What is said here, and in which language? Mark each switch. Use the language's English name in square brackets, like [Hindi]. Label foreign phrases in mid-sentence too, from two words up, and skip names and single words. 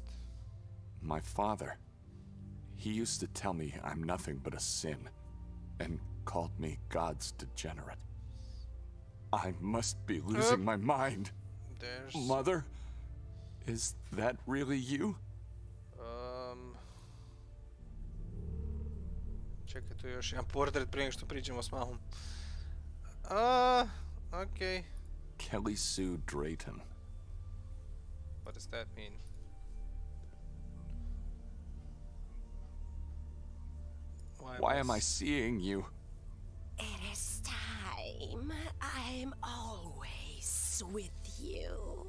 [English] My father. He used to tell me I'm nothing but a sin, and called me God's degenerate. I must be losing my mind. Mother? Is that really you? [Croatian] Čekaj, tu je još jedan portret prije nego što priđemo s mamom. [English] Okay. Kelly Sue Drayton. What does that mean? Why am I seeing you? It is time. I'm always with you.